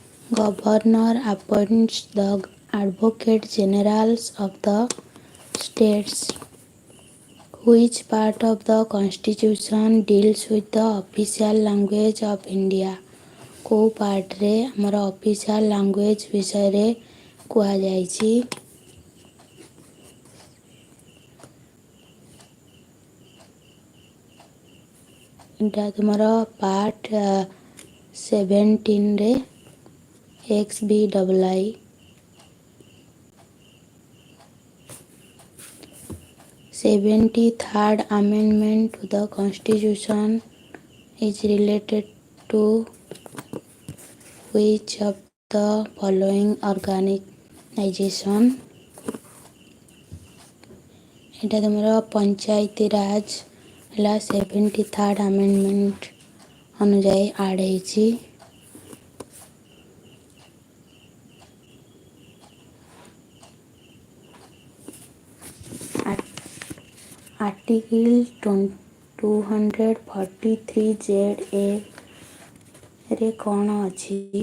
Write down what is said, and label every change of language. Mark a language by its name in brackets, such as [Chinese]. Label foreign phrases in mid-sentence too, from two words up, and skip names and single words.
[English] Governor appoints the Advocate Generals of the states. Which part of the Constitution deals with the official language of India? [Odia] କେଉଁ ପାର୍ଟରେ ଆମର [English] official language [Odia] ବିଷୟରେ କୁହାଯାଇଛି? ଏଇଟା ତୁମର ପାର୍ଟ 17ରେ XBII। [English] 73rd Amendment to the Constitution is related to which of the following organization? [Odia] ଏଇଟା ତୁମର ପଞ୍ଚାୟତି ରାଜ ହେଲା [English] 73rd Amendment [Odia] ଅନୁଯାୟୀ ଆଡ଼୍ ହେଇଛି। ଆର୍ଟିକିଲ୍ 243ZA ରେ କ'ଣ ଅଛି?